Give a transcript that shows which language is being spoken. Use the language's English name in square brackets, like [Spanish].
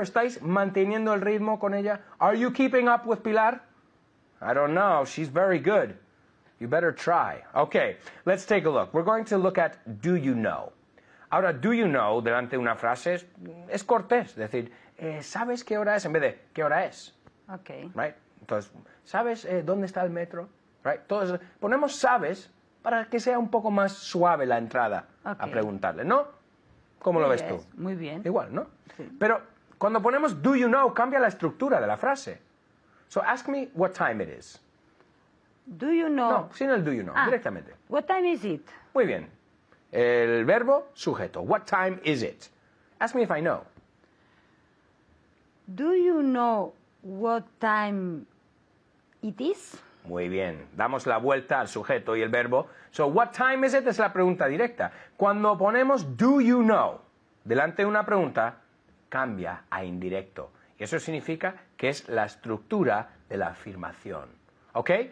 [Spanish] ¿Estáis manteniendo el ritmo con ella? [English] Are you keeping up with Pilar? I don't know. She's very good. You better try. Okay, let's take a look. We're going to look at do you know. [Spanish] Ahora, [English] do you know, [Spanish] delante de una frase, es cortés. Decir, ¿sabes qué hora es? En vez de, ¿qué hora es? [English] Okay. Right? [Spanish] Entonces, ¿sabes dónde está el metro? [English] Right? [Spanish] Entonces, ponemos sabes para que sea un poco más suave la entrada a [English] Okay. [Spanish] preguntarle, ¿no? ¿Cómo lo ves tú? [English] Yes, [Spanish] muy bien. Igual, ¿no? Sí. Pero cuando ponemos [English] do you know, [Spanish] cambia la estructura de la frase. [English] So ask me what time it is. Do you know? [Spanish] No, sin el [English] do you know, [Spanish] directamente. [English] What time is it? [Spanish] Muy bien. El verbo, sujeto. [English] What time is it? Ask me if I know. Do you know what time it is? [Spanish] Muy bien. Damos la vuelta al sujeto y el verbo. [English] So, what time is it? [Spanish] Es la pregunta directa. Cuando ponemos [English] do you know [Spanish] delante de una pregunta, cambia a indirecto. Y eso significa que es la estructura de la afirmación. ¿Ok?